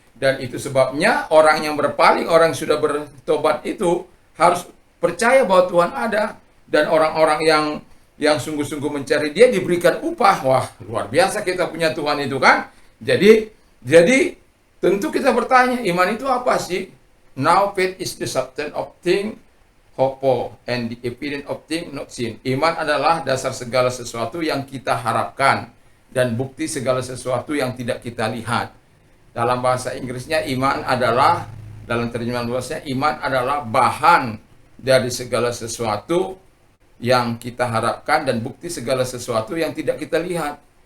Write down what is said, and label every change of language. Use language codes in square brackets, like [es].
[id] Dan itu sebabnya orang yang berpaling, orang yang sudah bertobat itu harus percaya bahwa Tuhan ada, dan orang-orang yang sungguh-sungguh mencari Dia diberikan upah. Wah, luar biasa kita punya Tuhan itu kan. Jadi tentu kita bertanya, iman itu apa sih? [en] Now faith is the substance of things hoped for, and the evidence of things not seen. [id] Iman adalah dasar segala sesuatu yang kita harapkan, dan bukti segala sesuatu yang tidak kita lihat. Dalam bahasa Inggrisnya iman adalah, dalam terjemahan luasnya, iman adalah bahan dari segala sesuatu yang kita harapkan dan bukti segala sesuatu yang tidak kita lihat.